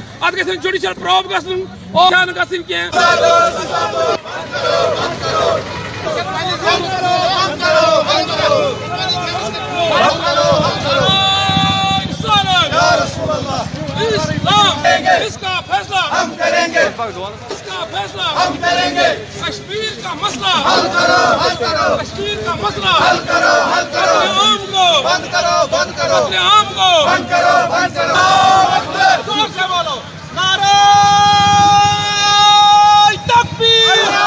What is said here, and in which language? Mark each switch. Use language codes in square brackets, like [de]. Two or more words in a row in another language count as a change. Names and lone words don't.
[ks] ات گژھن [en] judicial probe [ks] گژھن [ur] اور کیا [ks] گژھن کینٛہہ [ur] اس کا فیصلہ ہم کریں گے اس کا فیصلہ ہم کریں گے کشمیر کا مسئلہ حل کرو حل کرو کشمیر کا مسئلہ حل کرو حل کرو قتل عام کو بند کرو بند کرو قتل عام کو بند کرو بند کرو زور سے بولو نعرہ تکبیر